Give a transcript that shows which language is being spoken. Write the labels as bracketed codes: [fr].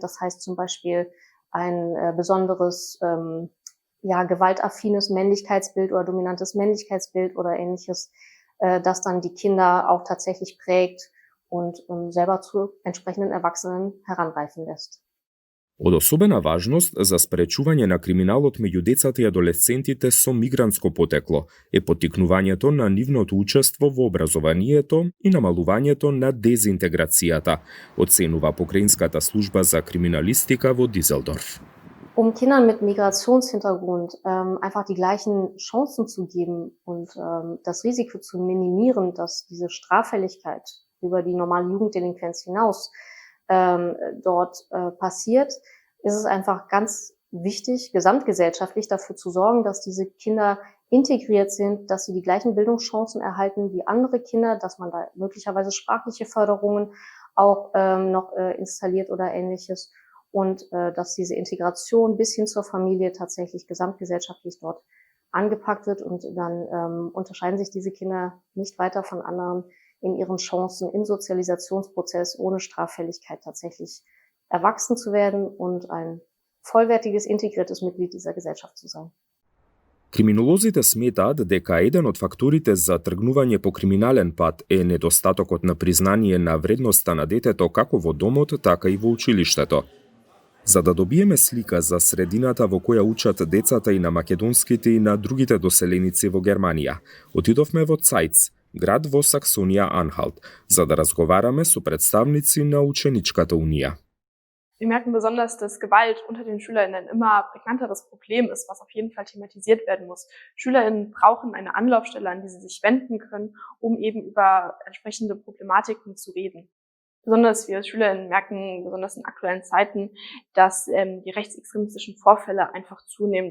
[de] Das heißt zum Beispiel ein besonderes gewaltaffines Männlichkeitsbild oder dominantes Männlichkeitsbild oder Ähnliches, das dann die Kinder auch tatsächlich prägt und selber zu entsprechenden Erwachsenen heranreifen lässt. [mk] Од особена важност за спречување на криминалот меѓу децата и адолесцентите со мигрантско потекло е поттикнувањето на нивното учество во образованието и намалувањето на дезинтеграцијата, оценува Покраинската служба за криминалистика во Дизелдорф. [de] Kindern mit Migrationshintergrund einfach die gleichen Chancen zu geben und das Risiko zu minimieren, dass diese Straffälligkeit über die normale Jugenddelinquenz hinaus dort passiert, ist es einfach ganz wichtig, gesamtgesellschaftlich dafür zu sorgen, dass diese Kinder integriert sind, dass sie die gleichen Bildungschancen erhalten wie andere Kinder, dass man da möglicherweise sprachliche Förderungen auch noch installiert oder Ähnliches und dass diese Integration bis hin zur Familie tatsächlich gesamtgesellschaftlich dort angepackt wird und dann unterscheiden sich diese Kinder nicht weiter von anderen in ihren Chancen im Sozialisationsprozess ohne Straffälligkeit tatsächlich erwachsen zu werden und ein vollwertiges, integriertes Mitglied dieser Gesellschaft zu sein. [mk] Криминолозите сметаат дека еден од факторите за тргнување по криминален пат е недостатокот на признание на вредноста на детето како во домот, така и во училиштето. За да добиеме слика за средината во која учат децата и на македонските и на другите доселеници во Германија, отидовме во Цајц, град во Саксонија Анхалт, за да разговараме со представници на Ученичката унија. [de] Wir merken besonders, dass Gewalt unter den SchülerInnen ein immer prägnanteres Problem ist, was auf jeden Fall thematisiert werden muss. SchülerInnen brauchen eine Anlaufstelle, an die sie sich wenden können, um eben über entsprechende Problematiken zu reden. Besonders wir als SchülerInnen merken, besonders in aktuellen Zeiten, dass die rechtsextremistischen Vorfälle einfach zunehmen.